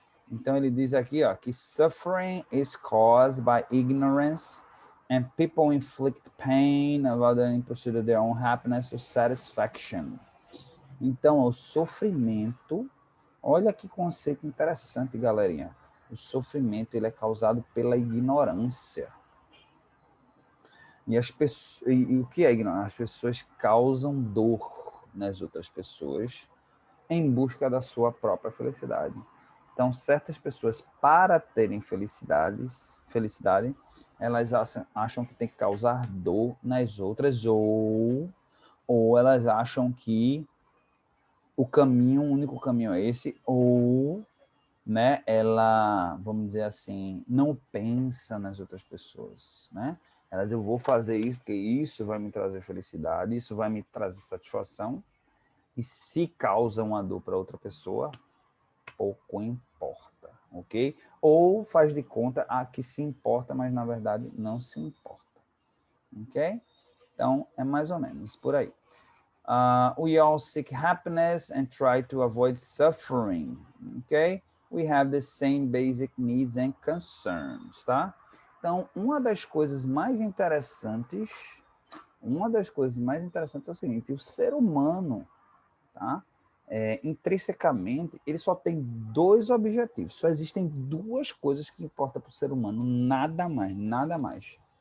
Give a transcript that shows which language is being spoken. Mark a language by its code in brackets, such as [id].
[pt] Então ele diz aqui que [en] suffering is caused by ignorance and people inflict pain about in pursuit of their own happiness or satisfaction. [pt] Então o sofrimento, olha que conceito interessante, galerinha. O sofrimento ele é causado pela ignorância. E o que é ignorância? As pessoas causam dor nas outras pessoas em busca da sua própria felicidade. Então, certas pessoas, para terem felicidade, elas acham que tem que causar dor nas outras, ou elas acham que o único caminho é esse, ou né, ela, vamos dizer assim, não pensa nas outras pessoas, né? Eu vou fazer isso porque isso vai me trazer felicidade, isso vai me trazer satisfação, e se causa uma dor para outra pessoa, pouco importa, ok? Ou faz de conta que se importa, mas na verdade não se importa, ok? Então, é mais ou menos por aí. [en] We all seek happiness and try to avoid suffering, ok? We have the same basic needs and concerns, tá? [pt] Então, uma das coisas mais interessantes é o seguinte, o ser humano, tá? Intrinsecamente, ele só tem dois objetivos. Só existem duas coisas que importam para o ser humano, nada mais, nada mais.